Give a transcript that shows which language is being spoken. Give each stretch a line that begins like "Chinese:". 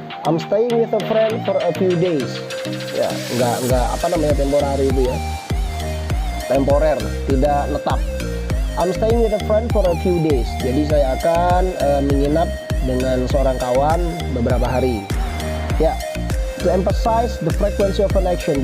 English: I'm staying with a friend for a few days.
Indonesian: Ya, enggak temporari itu ya. Temporer, tidak netap.
English: I'm staying with a friend for a few days.
Indonesian: Jadi saya akan menginap dengan seorang kawan beberapa hari. Ya.
English: To emphasize the frequency of an action.